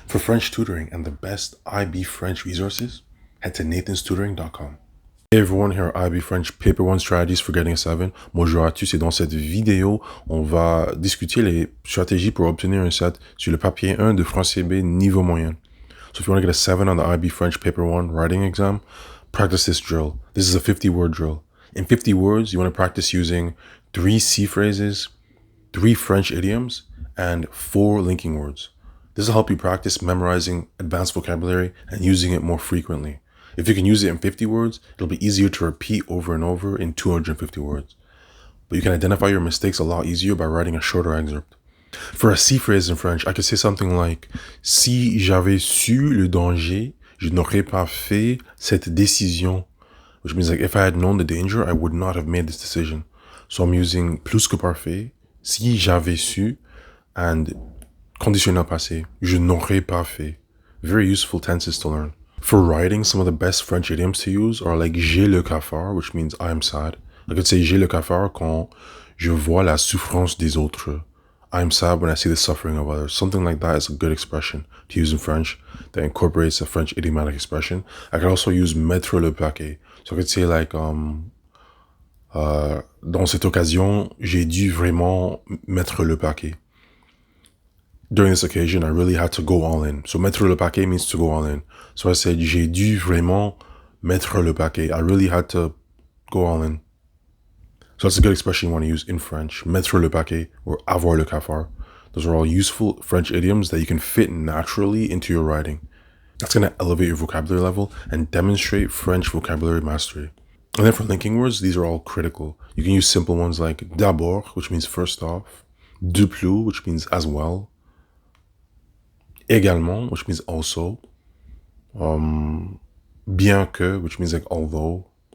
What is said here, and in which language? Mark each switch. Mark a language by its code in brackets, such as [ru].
[en] For French tutoring and the best IB French resources, head to nathanstutoring.com. Hey everyone, here are IB French Paper 1 Strategies for Getting a 7. [fr] Bonjour à tous et dans cette vidéo, on va discuter les stratégies pour obtenir un 7 sur le papier 1 de français B niveau moyen. [en] So if you want to get a 7 on the IB French Paper 1 writing exam, practice this drill. This is a 50-word drill. In 50 words, you want to practice using 3 C phrases, 3 French idioms, and 4 linking words. This will help you practice memorizing advanced vocabulary and using it more frequently. If you can use it in 50 words, it'll be easier to repeat over and over in 250 words. But you can identify your mistakes a lot easier by writing a shorter excerpt. For a C phrase in French, I could say something like, [fr] Si j'avais su le danger, je n'aurais pas fait cette décision. [en] Which means like, if I had known the danger, I would not have made this decision. So I'm using plus que parfait, [fr] si j'avais su, [en] and conditionnel passé, [fr] je n'aurais pas fait. [en] Very useful tenses to learn. For writing, some of the best French idioms to use are like [fr] j'ai le cafard, [en] which means I am sad. I could say [fr] j'ai le cafard quand je vois la souffrance des autres. [en] I am sad when I see the suffering of others. Something like that is a good expression to use in French that incorporates a French idiomatic expression. I could also use [fr] mettre le paquet. [en] So I could say like, [fr] dans cette occasion, j'ai dû vraiment mettre le paquet. [en] During this occasion, I really had to go all in. So [fr] mettre le paquet [en] means to go all in. So I said, [fr] j'ai dû vraiment mettre le paquet. [en] I really had to go all in. So that's a good expression you want to use in French. [fr] Mettre le paquet [en] or [fr] avoir le cafard. [en] Those are all useful French idioms that you can fit naturally into your writing. That's going to elevate your vocabulary level and demonstrate French vocabulary mastery. And then for linking words, these are all critical. You can use simple ones like [fr] d'abord, [en] which means first off, [fr] de plus, [en] which means as well, également, which means also, [fr] bien que, [en] which means like although.